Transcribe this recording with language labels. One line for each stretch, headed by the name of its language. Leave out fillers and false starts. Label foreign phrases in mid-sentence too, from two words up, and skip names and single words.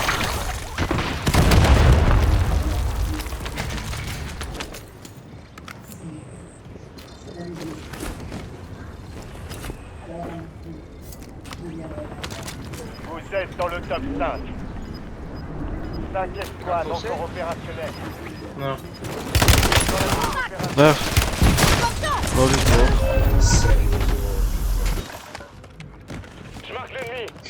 French: Vous êtes dans le top 5. 5 escouades encore opérationnelles.
Dutch: Daar.
French: Attention.
Dutch: Wat is het?
French: Je marque l'ennemi.